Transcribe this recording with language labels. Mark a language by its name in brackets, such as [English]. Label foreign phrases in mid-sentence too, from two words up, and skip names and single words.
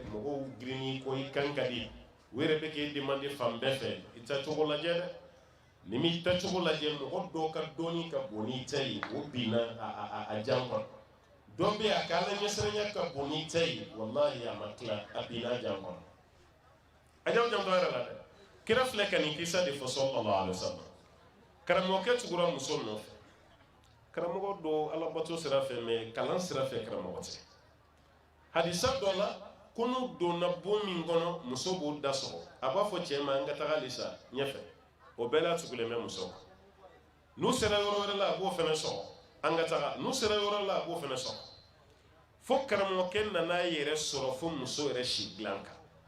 [Bambara] mɔgɔw girinni ko i kan ka di u yɛrɛ bɛ k'e demander fan bɛɛ fɛ i ta cogo lajɛ dɛ ni m'i ta cogo lajɛ mɔgɔ dɔw ka dɔɔni ka bon n'i ta ye o binna a jan kɔnɔ dɔ bɛ yen a ka ala ɲɛsiranya ka bon n'i ta ye wallahi a ma tila a binna a jan kɔnɔ a j'aw janto a yɛrɛ la dɛ kira filɛ ka nin kisa de fɔ [Arabic] صلى الله عليه وسلم [Bambara] karamɔgɔkɛ tugura muso nɔfɛ karamɔgɔ dɔ alabato sira fɛ mɛ kalan sira fɛ karamɔgɔ tɛ hadisa dɔ la ko n'u donna bon min kɔnɔ muso b'o da sɔgɔ a b'a fɔ cɛ ma an ka taga halisa ɲɛfɛ o bɛɛ la tugulen bɛ muso kan n'u sera yɔrɔ wɛrɛ la a b'o fɛnɛ sɔgɔ an ka taga n'u sera yɔrɔ la a b'o fɛnɛ sɔgɔ fo karamɔgɔkɛ nana yɛrɛ sɔrɔ fo muso yɛrɛ si dilan kan